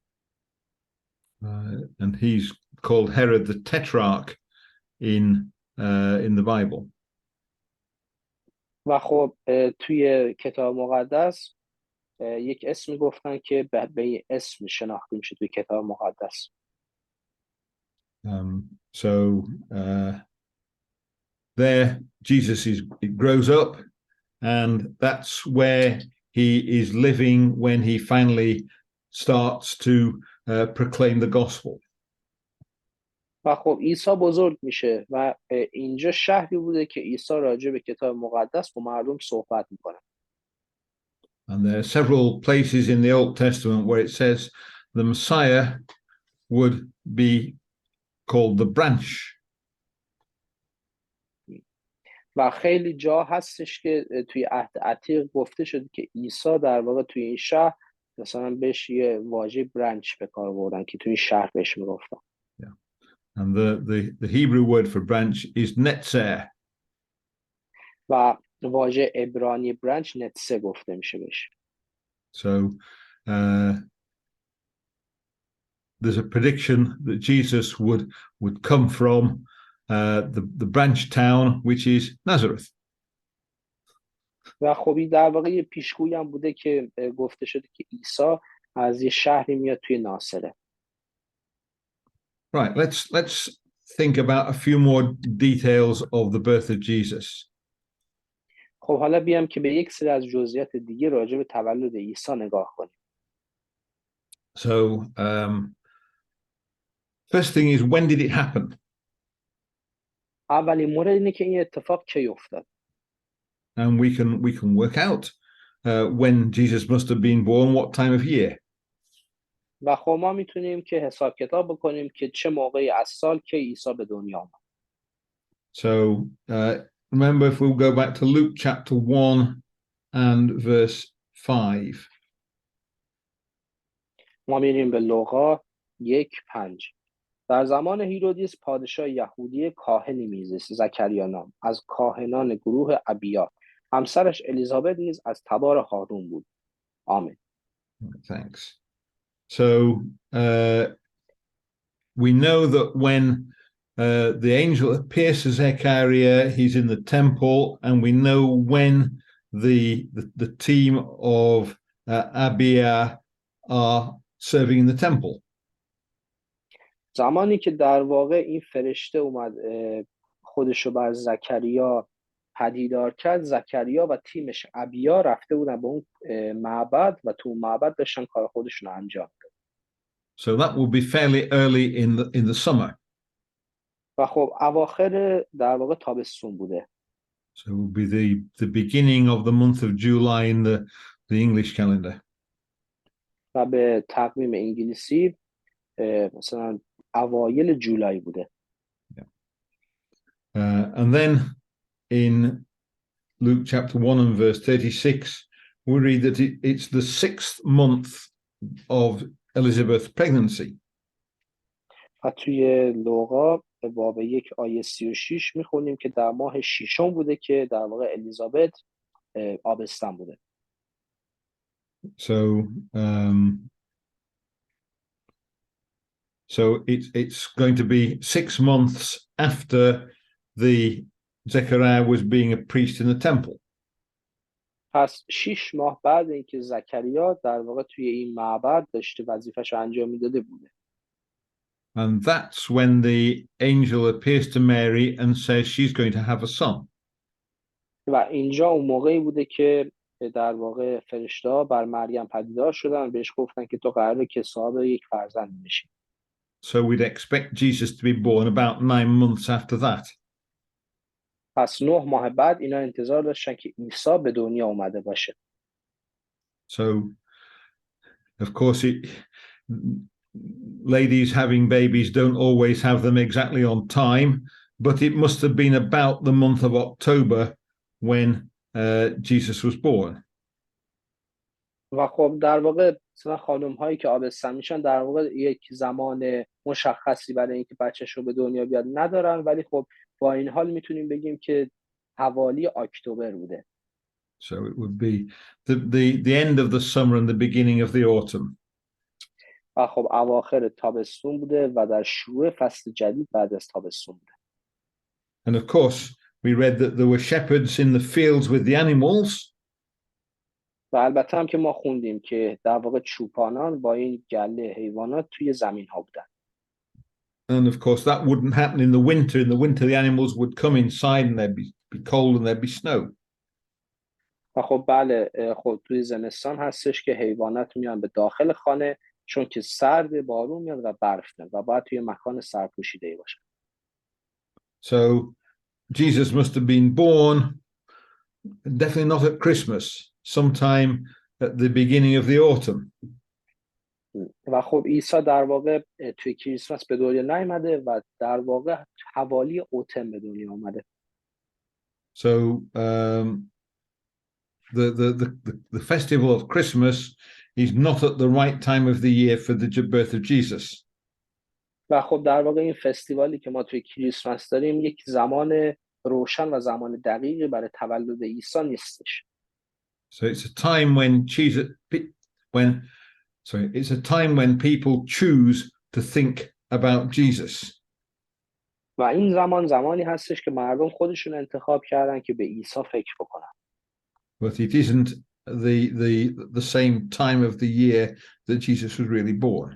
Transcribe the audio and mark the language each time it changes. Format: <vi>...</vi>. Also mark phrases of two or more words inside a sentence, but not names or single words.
<en>And he's called Herod the Tetrarch in the Bible.</en> <fa>و خب توی کتاب مقدس یک اسمی گفتن که به اسم شناخته میشه توی کتاب مقدس.</fa> <en>So there he grows up, and that's where he is living when he finally starts to proclaim the gospel.</en> <fa>و خب عیسی بزرگ میشه و اینجا شهری بوده که عیسی راجع به کتاب مقدس با مردم صحبت میکنه.</fa> <en>And there are several places in the Old Testament where it says the Messiah would be called the branch.</en> <fa>و خیلی جا هستش که توی عهد عتیق گفته شده که عیسی در واقع توی این شهر مثلا بهش یه واژه برانچ به کار بردن که توی این شهر بهش میگفتن.</fa> <en>And the Hebrew word for branch is netzer.</en> <fa>و واژه عبرانی برانچ نتسه گفته میشه بهش.</fa> <en>So there's a prediction that Jesus would come from the branch town, which is Nazareth.</en> <fa>و خب این در واقع یه پیشگویی هم بوده که گفته شده که عیسی از یه شهری میاد توی ناصره.</fa> <en>Right, let's think about a few more details of the birth of Jesus.</en> <fa>خب حالا بیام که به یک سری از جزئیات دیگه راجع به تولد عیسی نگاه کنیم.</fa> <en>So first thing is, when did it happen?</en> <fa>اولین مورد اینه که این اتفاق کی افتاد.</fa> <en>And we can work out when Jesus must have been born, what time of year.</en> <fa>و خب ما میتونیم که حساب کتاب بکنیم که چه موقعی از سال که عیسی به دنیا آمد.</fa> <en>So remember, if we'll go back to Luke chapter 1 and verse 5.</en> <fa>ما میریم به لوقا 1:5. در زمان هیرودیس پادشاه یهودی کاهنی میزیست زکریا نام، از کاهنان گروه ابیا. همسرش الیزابت نیز از تبار هارون بود. آمین.</fa> <en>Thanks. So we know that when the angel appears to Zechariah, he's in the temple, and we know when the team of Abia are serving in the temple.</en> <fa>زمانی که در واقع این فرشته اومد خودشو بر زکریا پدیدار کرد، زکریا و تیمش ابیا رفته بودن به اون معبد و تو معبد داشتن کار خودشون رو انجام دادن.</fa> <en>So that will be fairly early in the summer.</en> <fa>و خب اواخر در واقع تابستون بوده.</fa> <en>So it will be the beginning of the month of July in the English calendar.</en> <fa>و به تقویم انگلیسی مثلا اوایل جولای بوده.</fa> <en>And then in Luke chapter 1 and verse 36, we read that it's the 6th month of Elizabeth's pregnancy.</en> <fa>و توی لوقا باب 1 آیه 36 میخونیم که در ماه ششم بوده که در واقع الیزابت آبستن بوده.</fa> <en>So it's going to be 6 months after the Zechariah was being a priest in the temple.</en> <fa>پس 6 ماه بعد اینکه زکریا در واقع توی این معبد داشته وظیفه‌شو انجام میداده بوده.</fa> <en>And that's when the angel appears to Mary and says she's going to have a son.</en> <fa>و اینجا اون موقعی بوده که در واقع فرشته‌ها بر مریم پدیدار شدن و بهش گفتن که تو قراره که صاحب یک فرزند بشی.</fa> <en>So we'd expect Jesus to be born about 9 months after that.</en> <fa>پس 9 ماه بعد اینا انتظار داشتن که عیسی به دنیا اومده باشه.</fa> <en>So of course ladies having babies don't always have them exactly on time, but it must have been about the month of October when Jesus was born.</en> <fa>و خب در واقع مثلا خانم هایی که آبستن میشن در واقع یک زمان مشخصی برای اینکه بچه‌ش رو به دنیا بیاد ندارن، ولی خب با این حال میتونیم بگیم که حوالی اکتبر بوده.</fa> <en>So it would be the end of the summer and the beginning of the autumn.</en> <fa>و خب اواخر تابستون بوده و در شروع فصل جدید بعد از تابستون بوده.</fa> <en>And of course we read that there were shepherds in the fields with the animals.</en> <fa>و البته هم که ما خوندیم که در واقع چوپانان با این گله حیوانات توی زمین ها بودن.</fa> <en>And of course that wouldn't happen in the winter. In the winter the animals would come inside and they'd be be cold and there'd be snow.</en> <fa>و خب بله، خب توی زمستان هستش که حیوانات میان به داخل خانه، چون که سرد، بارون میاد و برف میاد و باید توی مکان سرپوشیده‌ای باشه.</fa> <en>So Jesus must have been born definitely not at Christmas, sometime at the beginning of the autumn.</en> <fa>و خب عیسی در واقع توی کریسمس به دنیا نیامده و در واقع حوالی اوتم به دنیا آمده.</fa> <en>So the festival of Christmas is not at the right time of the year for the birth of Jesus.</en> <fa>و خب در واقع این فستیوالی که ما توی کریسمس داریم یک زمان روشن و زمان دقیقی برای تولد عیسی نیستش.</fa> <en>So it's a time when it's a time when people choose to think about Jesus.</en> <fa>و این زمانی هستش که مردم خودشون انتخاب کردن که به عیسی فکر بکنن.</fa> <en>But it isn't the same time of the year that Jesus was really born.</en>